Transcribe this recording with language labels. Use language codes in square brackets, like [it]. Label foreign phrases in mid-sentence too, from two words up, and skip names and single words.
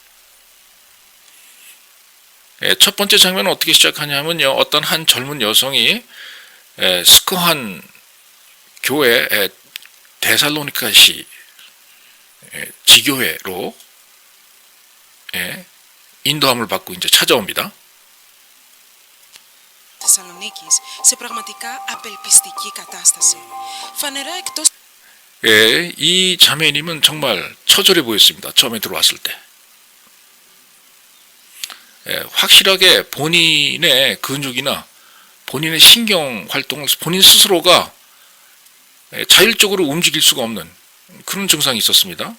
[ko] 첫 번째 장면은 어떻게 시작하냐면요, 어떤 한 젊은 여성이 스코안 교회 데살로니카시 지교회로 인도함을 받고 이제 찾아옵니다. [el] Θεσσαλονίκης σε πραγματικά απελπιστική κατάσταση. Φανερά εκτός. [ko] 이 자매님은 정말 처절해 보였습니다. 처음에 들어왔을 때. 확실하게 본인의 근육이나 본인의 신경 활동을 본인 스스로가 자율적으로 움직일 수가 없는 그런 증상이 있었습니다.